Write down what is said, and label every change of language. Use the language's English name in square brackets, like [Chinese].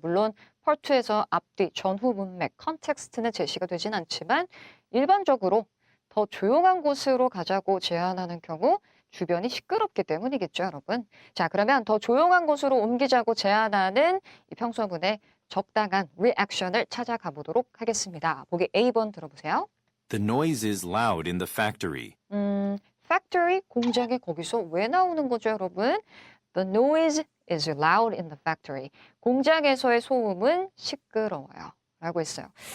[Korean] 물론 part2에서 앞뒤, 전후 문맥, 컨텍스트는 제시가 되진 않지만 일반적으로 더 조용한 곳으로 가자고 제안하는 경우 주변이 시끄럽기 때문이겠죠, 여러분. 자, 그러면 더 조용한 곳으로 옮기자고 제안하는 이 평서문의 적당한 리액션을 찾아가 보도록 하겠습니다. 보기 A번 들어보세요. [English] The noise is loud in the factory. [Korean] factory, 공장이 거기서 왜 나오는 거죠, 여러분? [English] The noise is loud in the factory. [Korean] 공장에서의 소음은 시끄러워요. 라고 했어요.